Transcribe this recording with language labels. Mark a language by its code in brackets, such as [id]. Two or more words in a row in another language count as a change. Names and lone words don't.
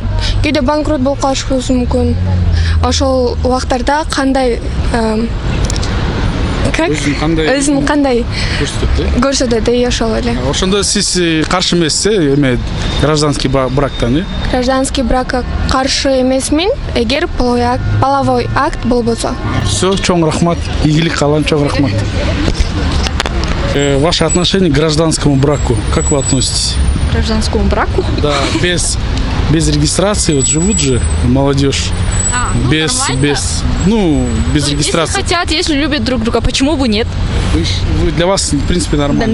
[ky] Кээде банкрот болуп калышыбыз мүмкүн. Ошол убактарда кандай өзүн кандай көрсөтөт, ошол эле. Ошондо сиз каршы эмессиз эме [ru] гражданский брактан, Гражданский бракка [ky] каршы эмесмин, эгер [ru] половой акт [ky] болбосо. Все, чоң рахмат, ийгилик каалайм, чоң рахмат. [ru] Ваше отношение к гражданскому браку, как вы относитесь? К гражданскому браку? Да, без регистрации, вот живут же молодежь. Без регистрации. Если хотят, если любят друг друга, почему бы нет? Вы для вас, в принципе, нормально?